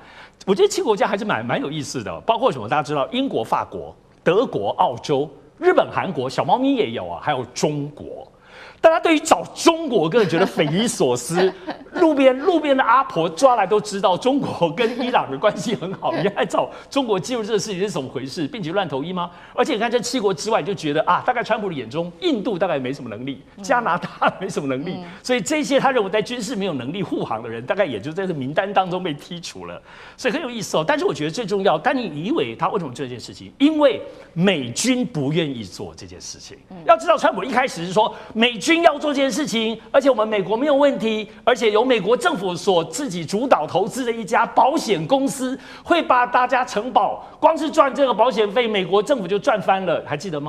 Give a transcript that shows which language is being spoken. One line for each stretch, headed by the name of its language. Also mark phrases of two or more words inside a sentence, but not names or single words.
Chinese: 我覺得7個國家還是蠻有意思的，包括什麼？大家知道，英國、法國、德國、澳洲、日本、韓國，小貓咪也有啊，還有中國。大家對於找中國，個人覺得匪夷所思。路邊的阿婆抓來都知道，中國跟伊朗的關係很好，你還找中國介入這個事情是怎麼回事？並且亂投醫嗎？而且你看這7國之外，你就覺得啊，大概川普的眼中，印度大概沒什麼能力，加拿大沒什麼能力，所以這些他認為在軍事沒有能力護航的人，大概也就在這名單當中被剔除了。所以很有意思哦。但是我覺得最重要，但你以為他為什麼做這件事情？因為美軍不願意做這件事情。要知道，川普一開始是說美軍要做這件事情，而且我們美國沒有問題，而且由美國政府所自己主導投資的一家保險公司會把大家承保，光是賺這個保險費，美國政府就賺翻了，還記得嗎？